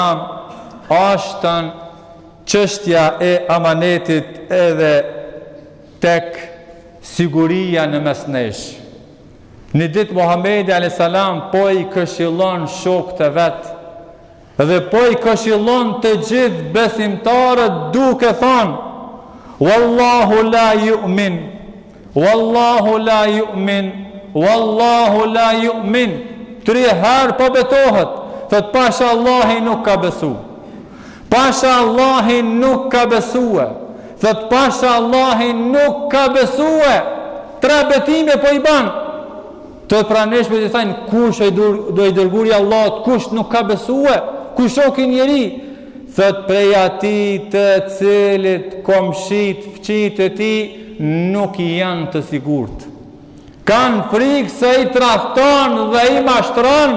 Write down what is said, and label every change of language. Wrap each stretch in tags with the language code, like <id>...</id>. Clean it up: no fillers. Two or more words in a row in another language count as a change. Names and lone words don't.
<sq>është çështja e amanetit edhe tek siguria në mes nesh. Një ditë Muhamedi a.s. po i këshillon shokët e vetë dhe po i këshillon të gjithë besimtarët duke thënë:</sq> <ar>والله لا يؤمن، والله لا يؤمن، والله لا يؤمن.</ar> <sq>3 herë po betohet, thot pasha Allahi nuk ka besu, pasha Allahi nuk ka besue, thot pasha Allahi nuk ka besue. 3 betime po i ban. Të praneshme të thajnë, kush do i dërguri Allahut, kush nuk ka besue, kush shoki njeri, thot prej ati të cilit komshit, fqit e ti nuk i janë të sigurt, kanë frikë se i tradhton dhe i mashtron.</sq>